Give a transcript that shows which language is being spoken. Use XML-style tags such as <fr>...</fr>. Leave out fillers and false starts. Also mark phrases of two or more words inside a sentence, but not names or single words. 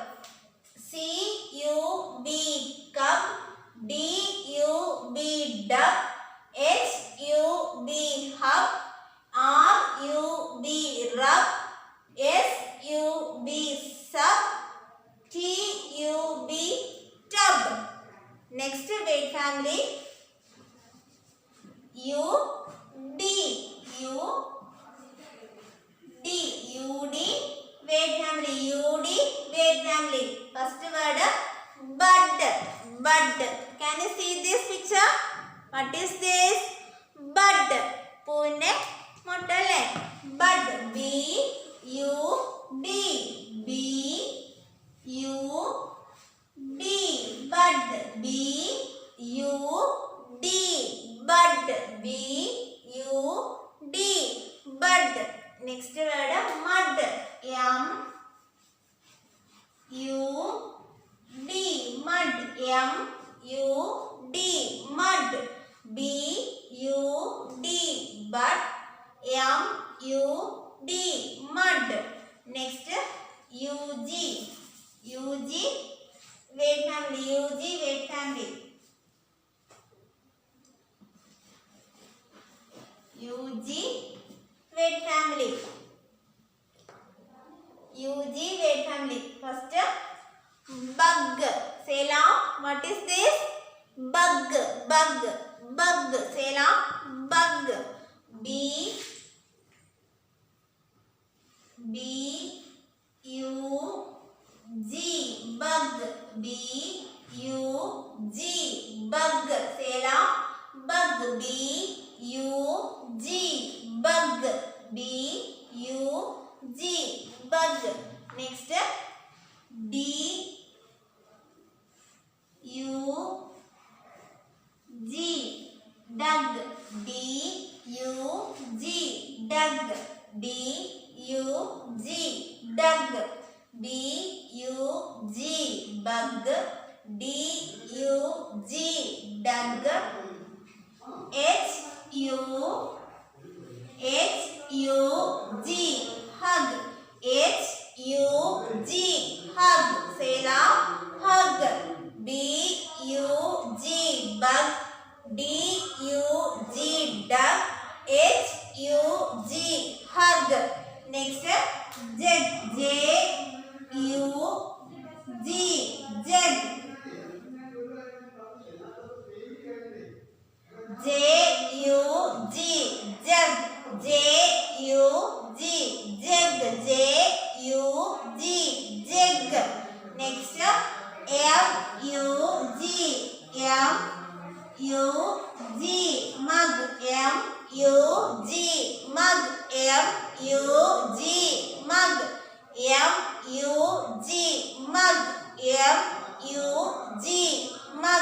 <en>C-U-B. Cub. D-U-B. Dub. H-U-B. Hub. R-U-B. Rub. S-U-B. Sub. T-U-B. Tub. Next wait family U-D. U-D. U-D. Wait family U-D. Wait family. First word bud. Bud. Can you see this picture? What is this? Bud.</en> <ml>പൂവിന്റെ മുട്ട അല്ലേ?</ml> <en>Bud. B-U-D. B-U-D. Bud. B-U-D. Bud. B-U-D. Bud. Next word mud. M-U-D. Mud. M-U-D. Mud. B-U-D. Bud. M-U-D. Mud. Next, U-G. U-G. Wait family. U-G. Wait family. U-G. Wait family. U-G. Wait family. First, bug. Say loud. What is this? Bug. Bug. Bug. Say loud. Bug. B-U-G. Bug. B-U-G. Bug. Say loud. Bug. B-U-G. Bug. B-U-G. Bug. Next, D-U-G. Dug. D D-U-G, dug. D-U-G, dug. B-U-G, bug. D-U-G, dug. H-U-G, hug. H-U-G, hug. Say loud, hug. B-U-G, bug. D-U-G, dug. H-U-G, hug. Next, jug. J-U-G, jug. J-U-G, jug. J-U-G, jug. J-U-G, jug. Next, M-U-G, M-U-G, mug. M-U-G, mug. M-U-G, mug. M-U-G, mug. M-U-G, mug.</en>